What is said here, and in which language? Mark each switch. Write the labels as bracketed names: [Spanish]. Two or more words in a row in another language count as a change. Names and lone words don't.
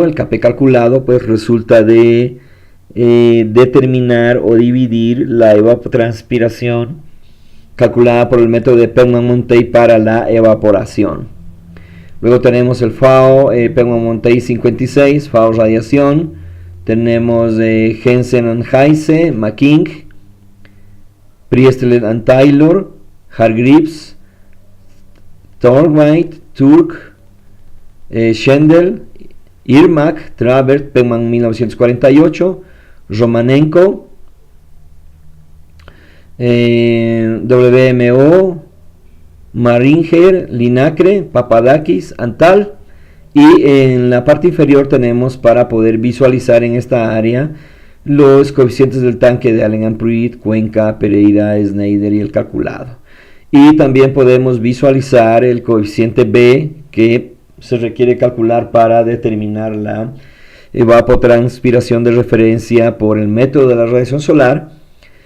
[Spanish] El Kp calculado pues resulta de determinar o dividir la evapotranspiración calculada por el método de Perlman-Monteil para la evaporación. Luego tenemos el FAO Perlman-Monteil 56, FAO radiación. Tenemos Jensen and Heise, McKing, Priestler and Taylor, Hargreaves, Thornwright, Turk, Schendel, Irmak, Travert, Perlman 1948, Romanenko, WMO, Maringer, Linacre, Papadakis, Antal. Y en la parte inferior tenemos para poder visualizar en esta área los coeficientes del tanque de Allen and Pruitt, Cuenca, Pereira, Snyder y el calculado. Y también podemos visualizar el coeficiente B que se requiere calcular para determinar la evapotranspiración de referencia por el método de la radiación solar.